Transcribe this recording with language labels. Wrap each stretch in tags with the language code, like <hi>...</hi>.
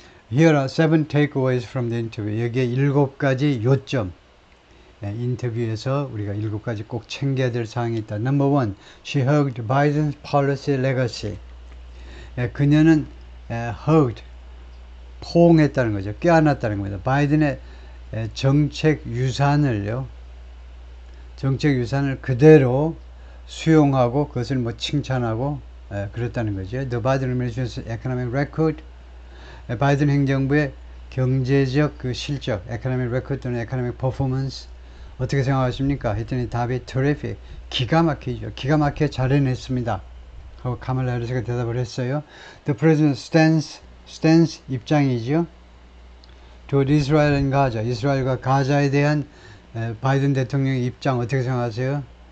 <en>Here are 7 takeaways from the interview.</en> <ko>여기에 7가지 요점. 인터뷰에서 우리가 7가지 꼭 챙겨야 될 사항이 있다.</ko> <en>Number 1. She hugged Biden's policy legacy.</en> <ko>그녀는 hugged, 포옹했다는 거죠. 껴안았다는 겁니다. 바이든의 정책 유산을 그대로 수용하고 그것을 뭐 칭찬하고 그랬다는 거죠.</ko> <en>The Biden administration's economic record,</en> <ko>바이든 행정부의 경제적 그 실적,</ko> <en>economic record 또는 economic performance</en> <ko>어떻게 생각하십니까? 했더니 답이 terrific, 기가 막히죠. 기가 막히게 잘 해냈습니다. 하고 카멀라 해리스가 대답을 했어요.</ko> <en>The president's stance</en> <ko>입장이죠.</ko> <en>toward Israel and Gaza,</en> <ko>이스라엘과 가자에 대한 바이든 대통령의 입장 어떻게 생각하세요?</ko>